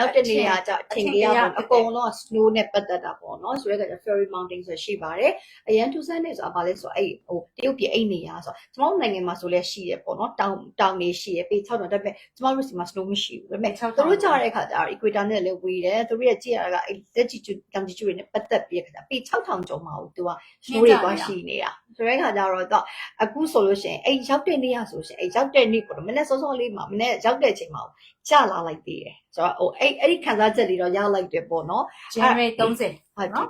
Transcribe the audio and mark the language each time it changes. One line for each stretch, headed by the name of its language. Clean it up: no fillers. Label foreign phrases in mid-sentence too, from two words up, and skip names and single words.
Burmese: နောက်တနေရာကျအထင်ကြီးရပေါ့အကုန်လုံး snow နဲ့ပတ်သက်တာပေါ့နော်ဆိုတော့ Fairy Mountain ဆိုရှိပါတယ်အရန်ထူးဆန်းနေဆိုတာဘာလဲဆိုအဲ့ဟိုတရုတ် ပြည်အဲ့နေရာဆိုကျမတို့နိုင်ငံမှာဆိုလဲရှိရပေါ့နော်တောင်နေရှိရပေ6တော့ဒါပေမဲ့ကျမတို့စီမှာ snow မရှိဘူးဒါပေမဲ့သူတို့ကြားတဲ့ခါကျတော့ equator နဲ့လည်းဝေးတယ်သူတို့ရဲ့ကြည့်ရတာကအဲ့
English: latitude longitude
Burmese: တွေနဲ့ပတ်သက်ပြီးခါကျပေ6000ကျော်မှာသူက snow တွေကွာရှိနေတာဆိုတဲ့ခါကျတော့အခုဆိုလို့ရှိရင်အဲ့ရောက်တဲ့နေ့ရဆိုရှင်အဲ့ရောက်တဲ့နေ့ပေါ့မနေ့စောစောလေးမှာမနေ့ရောက်တဲ့အချိန်မှာကြာလာလိုက်သေးတယ်ဆိုတော့ဟိုအဲ့ဒီခံစားချက်လေးတော့ရလိုက်တယ်ပေါ့နော် January 30ဟုတ်နော်